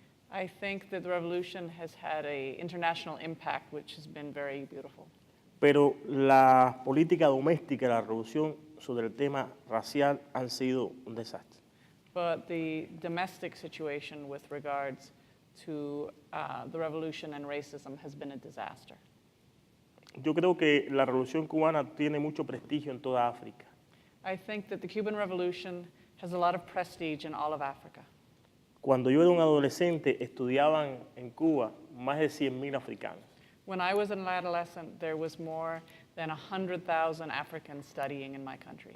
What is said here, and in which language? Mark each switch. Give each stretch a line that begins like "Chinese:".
English: I think that the revolution has had an international impact, which has been very beautiful.
Spanish: Pero la política doméstica de la revolución sobre el tema racial han sido un desastre.
English: But the domestic situation with regards to the revolution and racism has been a disaster.
Spanish: Yo creo que la revolución cubana tiene mucho prestigio en toda África.
English: I think that the Cuban Revolution has a lot of prestige in all of Africa.
Spanish: Cuando yo era un adolescente, estudiaban en Cuba más de 100,000 africanos.
English: When I was an adolescent, there was more than 100,000 Africans studying in my country.